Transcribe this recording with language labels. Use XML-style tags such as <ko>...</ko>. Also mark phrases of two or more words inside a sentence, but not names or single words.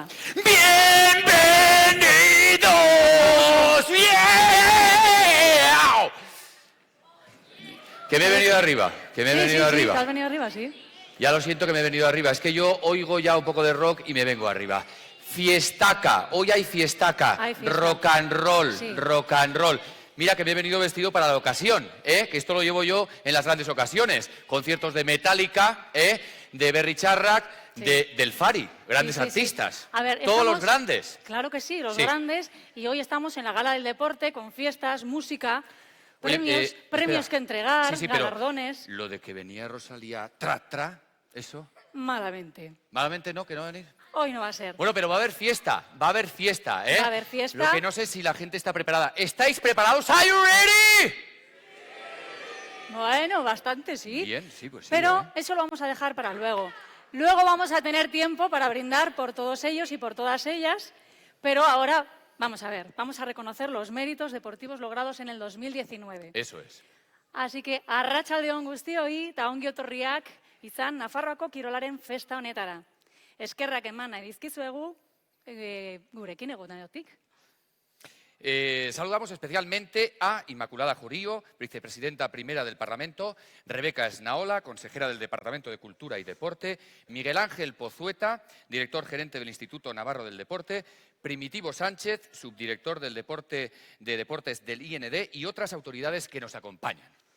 <es>¡Bienvenidos! ¡Yeah! Que me he venido arriba, que me he venido arriba. ¿Te has venido arriba, sí? Ya lo siento que me he venido arriba. Es que yo oigo ya un poco de rock y me vengo arriba. Fiestaca, hoy hay fiestaca. Hay fiesta.</es> <en>Rock and roll,</en> <es>Sí.</es> <en>rock and roll.</en> <es>Mira que me he venido vestido para la ocasión, que esto lo llevo yo en las grandes ocasiones. Conciertos de Metallica, de Berry Charrac, Sí. del Fari, grandes Sí, sí, sí. artistas. A ver, todos los estamos- grandes. Claro que sí, los Sí. grandes. Y hoy estamos en la Gala del Deporte con fiestas, música, Oye, premios espera. que entregar, Sí, pero galardones. lo de que venía Rosalía eso, Malamente. malamente no, que no va a venir. Hoy no va a ser. Bueno, pero va a haber fiesta, ¿eh? Va a haber fiesta. Lo que no sé es si la gente está preparada. ¿Estáis preparados?</es> <en>¿Are you ready?</en> <es>Bueno, bastante sí. Bien, sí, pues sí. Pero eso lo vamos a dejar para luego. Luego vamos a tener tiempo para brindar por todos ellos y por todas ellas. Pero ahora, vamos a ver, vamos a reconocer los méritos deportivos logrados en el 2019. Eso es. Así que,</es> <eu>arratsaldeon guztioi, eta ongi etorriak izan Nafarroako kirolaren festa honetara. Eskerrak eman nahi dizkizuegu, gurekin egoteagatik.</eu> <es>Saludamos especialmente a Inmaculada Jorío, vicepresidenta primera del Parlamento, Rebeca Esnaola, consejera del Departamento de Cultura y Deporte, Miguel Ángel Pozueta, director gerente del Instituto Navarro del Deporte, Primitivo Sánchez, subdirector del Deportes del IND y otras autoridades que nos acompañan.</es>